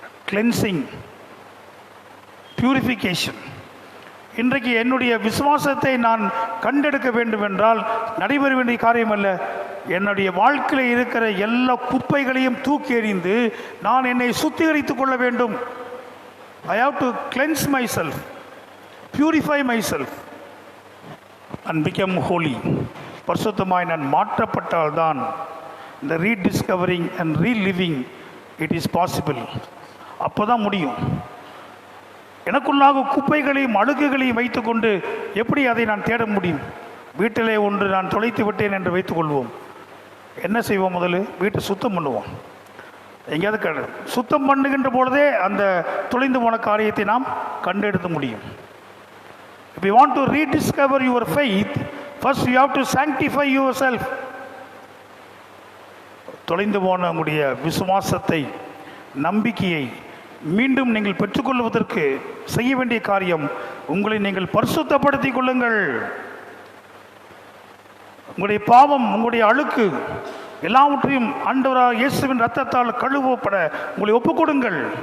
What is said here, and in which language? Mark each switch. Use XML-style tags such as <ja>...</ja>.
<en>Cleansing, purification.</en> <ta>இன்றைக்கு என்னுடைய விசுவாசத்தை நான் கண்டெடுக்க வேண்டும் என்றால் நடைபெற வேண்டிய காரியம் அல்ல. என்னுடைய வாழ்க்கையில் இருக்கிற எல்லா குப்பைகளையும் தூக்கி எறிந்து நான் என்னை சுத்திகரித்துக் கொள்ள வேண்டும்.</ta> <en>I have to cleanse myself, purify myself and become holy.</en> <ta>பரிசுத்தமாய் நான் மாற்றப்பட்டால்தான் இந்த</ta> <en>Rediscovering and reliving it is possible.</en> <ta>அப்போ தான் முடியும். எனக்குள்ளாக குப்பைகளையும் அழுக்குகளையும் வைத்துக்கொண்டு எப்படி அதை நான் தேட முடியும்? வீட்டிலே ஒன்று நான் தொலைத்து விட்டேன் என்று வைத்துக்கொள்வோம். என்ன செய்வோம்? முதல்ல வீட்டை சுத்தம் பண்ணுவோம். எங்கேயாவது சுத்தம் பண்ணுகின்ற பொழுதே அந்த தொலைந்து போன காரியத்தை நாம் கண்டெடுக்க முடியும்.</ta> <en>If you want to rediscover your faith, first you have to sanctify yourself.</en> <ta>தொலைந்து போன உங்களுடைய விசுவாசத்தை, நம்பிக்கையை மீண்டும் நீங்கள் பெற்றுக்கொள்வதற்கு செய்ய வேண்டிய காரியம், உங்களை நீங்கள் பரிசுத்தப்படுத்திக் கொள்ளுங்கள். உங்களுடைய பாவம், உங்களுடைய அழுக்கு எல்லாவற்றையும் ஆண்டவராக இயேசுவின் இரத்தத்தால் கழுவப்பட உங்களை ஒப்புக்கொடுங்கள்.</ta>